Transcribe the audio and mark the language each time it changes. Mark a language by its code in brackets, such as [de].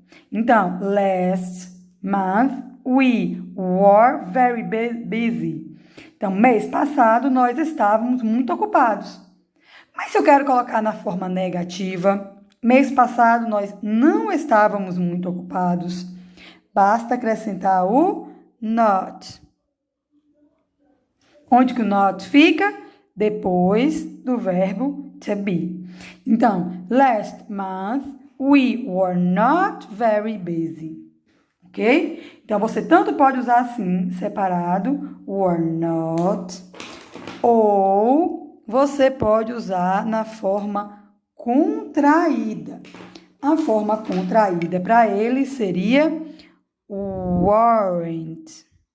[pt] Então, [en] last month we were very busy. [pt] Então, mês passado nós estávamos muito ocupados. Mas se eu quero colocar na forma negativa, mês passado nós não estávamos muito ocupados, basta acrescentar o not. Onde que o not fica? Depois do verbo to be. [en] Então, last month we were not very busy. Ok? [pt] Então, você tanto pode usar assim, separado, were not, ou você pode usar na forma contraída. A forma contraída para ele seria weren't.